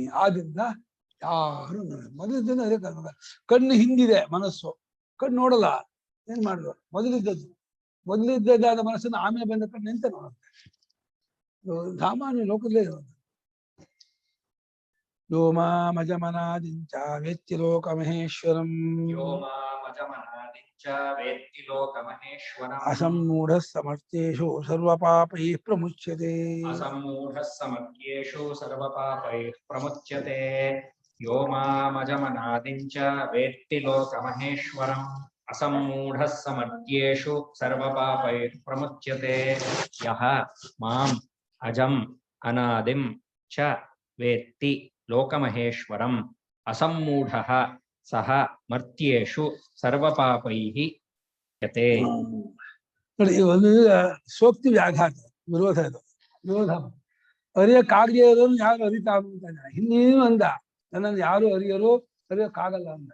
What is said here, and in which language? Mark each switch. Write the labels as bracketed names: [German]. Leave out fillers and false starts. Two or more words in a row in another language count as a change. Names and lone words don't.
[Kannada] ಆದ್ರಿಂದ ಯಾರು ಮೊದಲಿದ್ದನ್ನು ಅದೇ ಕಣ್ಣು ಹಿಂದಿದೆ ಮನಸ್ಸು, ಕಣ್ಣು ನೋಡಲ್ಲ. ಏನ್ ಮಾಡುದು, ಮೊದಲಿದ್ದದಾದ ಮನಸ್ಸನ್ನು ಆಮೇಲೆ ಬಂದ ಕಣ್ಣು ಎಂತ ನೋಡುತ್ತೆ. ಸಾಮಾನ್ಯ ಲೋಕದಲ್ಲೇ ಇರೋದು. [Sanskrit] ಯೋ ಮಾಮಜಮನಾದಿಂಚ ವೇತ್ತಿ ಲೋಕಮಹೇಶ್ವರಂ ಅಸಮ್ಮೂಢ ಸಮರ್ಥ್ಯೇಷು ಸರ್ವಪಾಪೈಃ ಪ್ರಮುಚ್ಯತೆ. ಯೋ ಮಾಮಜಮನಾದಿಂಚ ವೇತ್ತಿ ಲೋಕಮಹೇಶ್ವರಂ ಅಸಮ್ಮೂಢ ಸಮರ್ಥ್ಯೇಷು ಸರ್ವಪಾಪೈಃ ಪ್ರಮುಚ್ಯತೆ. ಯಃ ಮಾಂ ಅಜಂ ಅನಾದಿಂ ಚ ವೇತ್ತಿ ಲೋಕಮಹೇಶ್ವರಂ ಅಸಮ್ಮೂಢಃ ಸಹ ಮರ್ತ್ಯೇಷು ಸರ್ವಪಾಪೈಃ ಯತೆ. [Kannada] ನೋಡಿ, ಒಂದು ಸೋಕ್ತಿ ವ್ಯಾಘಾತ, ವಿರೋಧ. ಇದು ವಿರೋಧ. ಅರಿಯಕ್ಕಾಗದೇ ಇರೋದನ್ನು ಯಾರು ಅರಿತಾರು ಅಂತಾನೆ. ಇನ್ನೇನು ಅಂದ, ನನ್ನನ್ನು ಯಾರು ಅರಿಯರು, ಅರಿಯಕ್ಕಾಗಲ್ಲ ಅಂದ.